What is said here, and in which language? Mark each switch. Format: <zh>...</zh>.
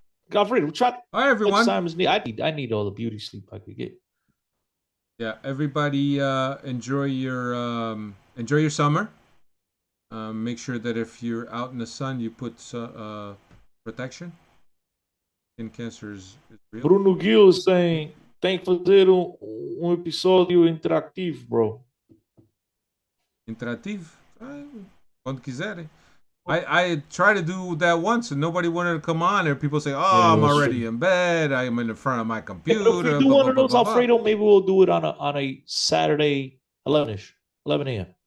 <en>Godfrey, we'll try. All right, everyone. I need all the beauty sleep I could get. Yeah, everybody enjoy your summer. Make sure that if you're out in the sun, you put protection. Skin cancer is real.</en> <pt>Bruno Gil</pt> <en>is saying,</en> <pt>tem que fazer episódio interativo,</pt> <en>bro.</en> <pt>Interativo? Quando quiserem.</pt> <en>I tried to do that once and nobody wanted to come on. And people say, I'm already in bed. I'm in the front of my computer. If we do one of those, Alfredo, maybe we'll do it on a Saturday, 11 a.m.</en>